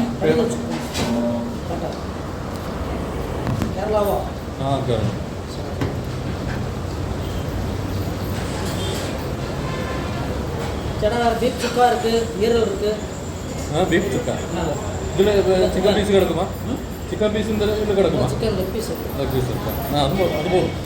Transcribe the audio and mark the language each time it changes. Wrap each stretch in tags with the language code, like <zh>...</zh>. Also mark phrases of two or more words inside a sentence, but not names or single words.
<ml>കേരളാവോ ആ കേരള. ചേട്ടാ ബീഫ് ചുക്ക</ml> <ta>இருக்கு ஈரல் இருக்கு.</ta> <ml>ആ ബീഫ് ചുക്ക. ഇതിൽ</ml> <en>chicken piece</en> <ml>കിടക്കുമോ?</ml> <en>Chicken piece</en> <ml>ഇതിൽ കിടക്കുമോ?</ml> <en>Chicken leg piece</en> <ml>പീസ് ആ അത് പോകും.</ml>